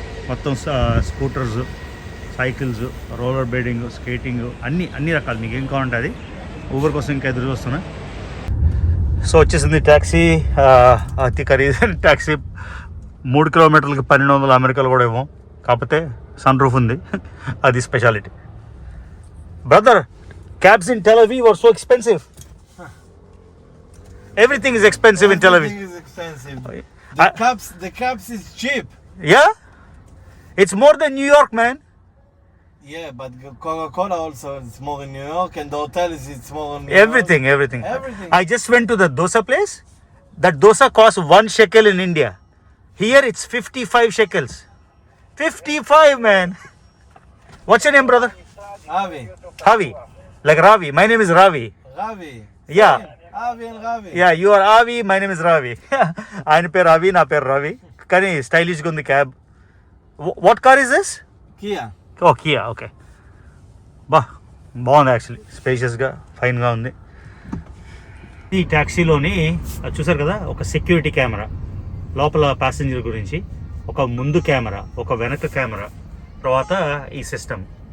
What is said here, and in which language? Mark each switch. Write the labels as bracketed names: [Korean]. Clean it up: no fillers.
[Telugu] మొత్తం scooters, cycles, roller బేడింగ్, skating, అన్ని రకాలు. మీకు ఏం కావాలంటే అది. ఊబర్ కోసం ఇంకా ఎదురు చూస్తున్నా. సో వచ్చేసింది ట్యాక్సీ. అతి ఖరీదైన ట్యాక్సీ, 3 కిలోమీటర్లకి 1200 అమెరికాలో కూడా ఏమో. కాకపోతే సన్ రూఫ్ ఉంది, అది speciality. [English] Brother, cabs in Tel Aviv are so expensive. Everything is expensive in Tel Aviv. Everything is expensive. The cabs is cheap. Yeah? It's more than New York, man. Yeah, but Coca-Cola also is more in New York, and the hotel it's more in New York. Everything. Everything. I just went to the dosa place. That dosa costs 1 shekel in India. Here it's 55 shekels. 55, man. What's your name, brother? Avi. Like Ravi. My name is Ravi. Ravi. Yeah. Avi and Ravi. Yeah, you are Avi, my name is Ravi. [Telugu] ఆయన పేరు Avi, నా పేరు Ravi. కానీ స్టైలిష్గా ఉంది cab. [English] What car is this? Kia. [Telugu] Oh, Kia. Okay, బాగుంది actually, స్పేషియస్గా, ఫైన్గా ఉంది. ఈ ట్యాక్సీలోని చూసారు కదా, ఒక సెక్యూరిటీ కెమెరా లోపల ప్యాసింజర్ గురించి, ఒక ముందు కెమెరా, ఒక వెనక కెమెరా, తర్వాత ఈ సిస్టమ్.